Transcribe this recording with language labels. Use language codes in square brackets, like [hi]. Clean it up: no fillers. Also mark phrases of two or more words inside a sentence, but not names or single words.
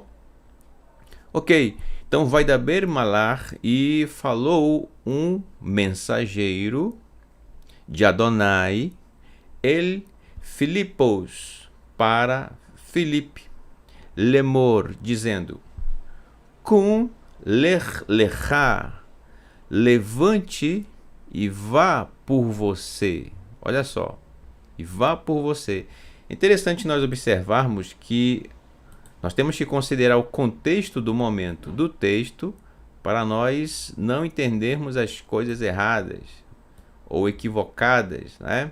[pt] Ok, então [he] וידבר מלאך, [pt] e falou um mensageiro de Adonai, el Filipos, para Filipe, lemor, dizendo, [he] קום לך לך, [pt] levante e vá por você. Olha só, e vá por você. Interessante nós observarmos que nós temos que considerar o contexto do momento do texto para nós não entendermos as coisas erradas ou equivocadas, né?